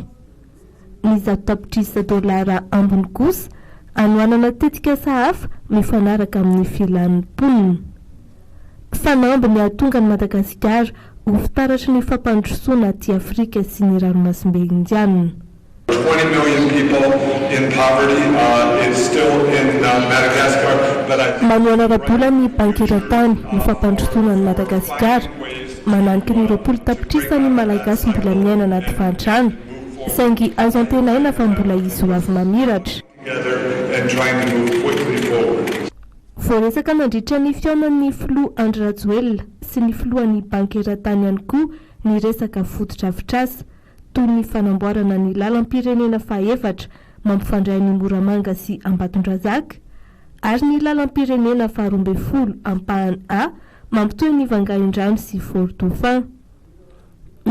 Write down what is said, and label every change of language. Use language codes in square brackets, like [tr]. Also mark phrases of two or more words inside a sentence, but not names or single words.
[mg] Ny 10 tapitrisa dolara ambony kosa anoanana tetika sahafa mifanaraka amin'ny filan'ny mponina. Fanamby ny atonga ny Madagasikara ho fitaratry ny fampandrosoana aty Afrika sy ny ranomasimbe indianina. [en] 20 million people in poverty is still in Madagascar. [mg] Manuana rabola ny banky erantany ny fampandrosoana ny Madagasikara mananiky ny 20 tapitrisa ny malagasy mbola miaina anaty fantrano saingy azo antenaina fa mbola izy ho avy mamiratra. Voaresaka nandritra ny fionan'ny filoha Andry Rajoelina sy ny filohan'ny banky erantany ihany koa ny resaka fototra-avitrasa toy ny fanamboarana ny lalam-pirenena faha-efatra mampifandray ny Moramanga sy Ambatondrazaka ary ny lalam-pirenena faha-12 Ampahany A mampitohy ny Vangaindrano sy Fort Dauphin.